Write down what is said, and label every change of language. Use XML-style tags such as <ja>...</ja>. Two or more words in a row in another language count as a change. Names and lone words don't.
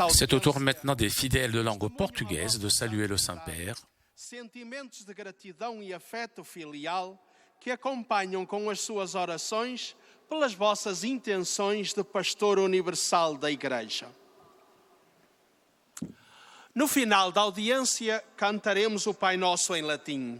<fr>C'est au tour</fr> <pt>audiência</pt> <fr>maintenant des fidèles de langue portugaise de saluer le Saint-Père.</fr> <pt>sentimentos de gratidão e afeto filial que acompanham com as suas orações pelas vossas intenções de pastor universal da Igreja. No final da audiência, cantaremos o Pai Nosso em latim.</pt>